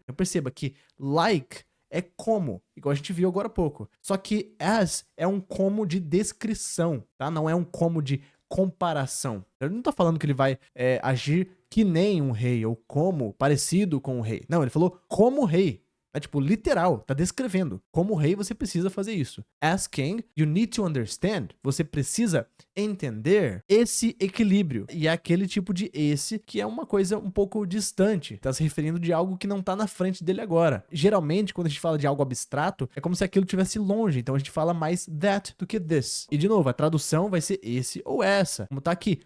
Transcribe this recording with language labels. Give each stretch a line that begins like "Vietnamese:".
Portuguese: Então perceba que like é como, igual a gente viu agora há pouco. Só que as é um como de descrição, tá? Não é um como de comparação. Ele não tá falando que ele vai agir que nem um rei ou como, parecido com um rei. Não, ele falou como rei. É tipo, literal, tá descrevendo. Como rei, você precisa fazer isso.
English: As king, you need to understand.
Portuguese: Você precisa entender esse equilíbrio. E é aquele tipo de esse que é uma coisa um pouco distante. Tá se referindo de algo que não tá na frente dele agora. Geralmente, quando a gente fala de algo abstrato, é como se aquilo estivesse longe. Então a gente fala mais that do que this. E de novo, a tradução vai ser esse ou essa. Como tá aqui.